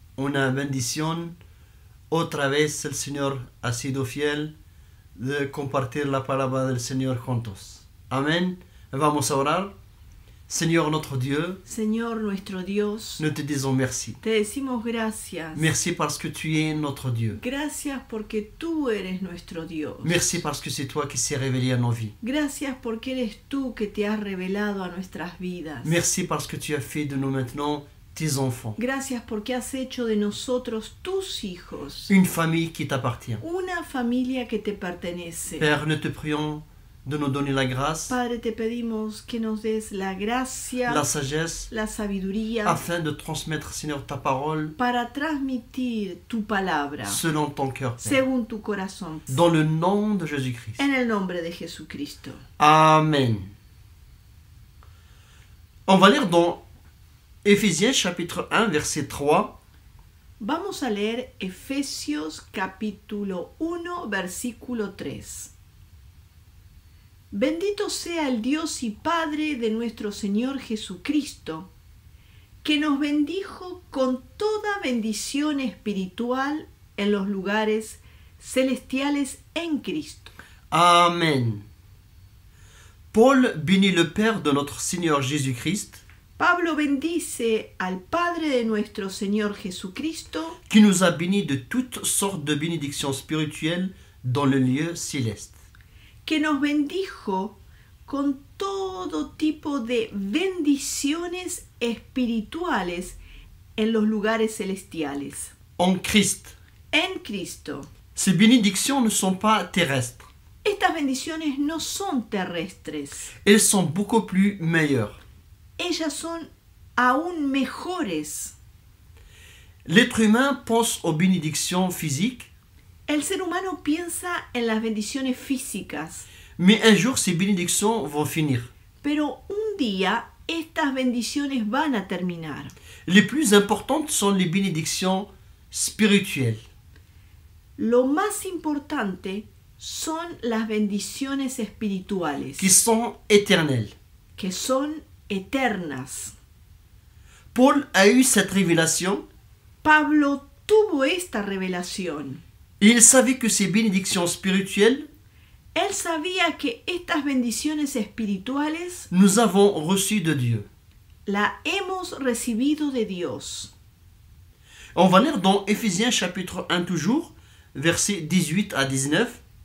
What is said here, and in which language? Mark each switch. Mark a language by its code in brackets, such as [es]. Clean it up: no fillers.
[es] Una bendición. Otra vez el Señor ha sido fiel de compartir la palabra del Señor juntos. Amén. Vamos a orar. [fr] Señor notre Dieu, [es] Señor nuestro Dios, [fr] nous te disons merci. [es] te decimos gracias. [fr] Merci parce que tu es notre Dieu. [es] Gracias porque tú eres nuestro Dios. [fr] Merci parce que c'est toi qui s'est révélé à nos vies. [es] Gracias porque eres tú que te has revelado a nuestras vidas. [fr] Merci parce que tu as fait de nous maintenant tes enfants. [es] Gracias porque has hecho de nosotros tus hijos. [fr] Une famille qui t'appartient. [es] Una familia que te pertenece. [fr] Père, nous te prions de nous donner la grâce, [es] Padre, te pedimos que nos des la gracia, [fr] la sagesse, [es] la sabiduría, [fr] afin de transmettre, Seigneur, ta parole [es] para transmitir tu palabra [fr] selon ton cœur, Père. [es] según tu corazón. [fr] Dans le nom de Jésus-Christ. [es] En el nombre de Jesucristo. Amen. [fr] On va lire dans Éphésiens chapitre 1, verset 3. [es] Vamos a leer Efesios capítulo 1, versículo 3. Bendito sea el Dios y Padre de nuestro Señor Jesucristo, que nos bendijo con toda bendición espiritual en los lugares celestiales en Cristo. [fr] Amen. Paul bénit le Père de notre Seigneur Jésus-Christ, [es] Pablo bendice al Padre de nuestro Señor Jesucristo, [fr] qui nous a bénis de toutes sortes de bénédictions spirituelles dans le lieu céleste. [es] que nos bendijo con todo tipo de bendiciones espirituales en los lugares celestiales. [fr] En Christ. [es] En Cristo. [fr] Ces bénédictions ne sont pas terrestres. [es] Estas bendiciones no son terrestres. [fr] Elles sont beaucoup plus meilleures. [es] Ellas son aún mejores. [fr] L'être humain pense aux bénédictions physiques, [es] El ser humano piensa en las bendiciones físicas, [fr] mais un jour ces bénédictions vont finir. [es] pero un día estas bendiciones van a terminar. [fr] Les plus importantes sont les bénédictions spirituelles. [es] Lo más importante son las bendiciones espirituales, [fr] qui sont éternelles. [es] que son eternas. [fr] Paul a eu cette révélation [es] Pablo tuvo esta revelación. [fr] et il savait que ces bénédictions spirituelles, [es] Él sabía que estas bendiciones espirituales [fr] nous avons reçues de Dieu. [es] la hemos recibido de Dios. [fr] On va lire dans Éphésiens chapitre 1 toujours, versets 18 à 19.